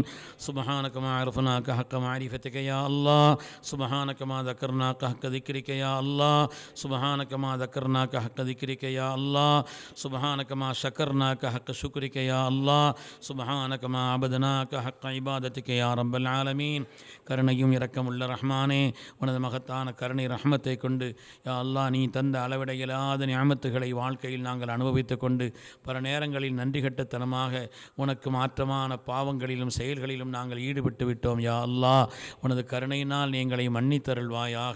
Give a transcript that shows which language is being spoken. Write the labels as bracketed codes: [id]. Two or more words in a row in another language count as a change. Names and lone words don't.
[ar] سبحانك ما عرفناك حق معرفتك يا الله. سبحانك ما ذكرناك حق ذكرك يا الله. سبحانك ما ذكرناك حق ذكرك يا الله. سبحانك ما شكرناك حق شكرك يا الله. سبحانك ما عبدناك حق عبادتك يا رب العالمين. [ta] கருணையும் இரக்கமுள்ள ரஹ்மானே, உனது மகத்தான கருணை ரஹ்மத்தை கொண்டு [ar] يا الله [ta] நீ தந்த அளவிட இயலாத நியாமத்துகளை வாழ்க்கையில் நாங்கள் அனுபவித்து கொண்டு பல நேரங்களில் நன்றி கட்டத்தனமாக உனக்கு மாற்றமான பாவங்களிலும் செயல்களிலும் நாங்கள் ஈடுபட்டு விட்டோம். [ar] يا الله, [ta] உனது கருணையினால் நீ எங்களை மன்னித்தருள்வாயாக.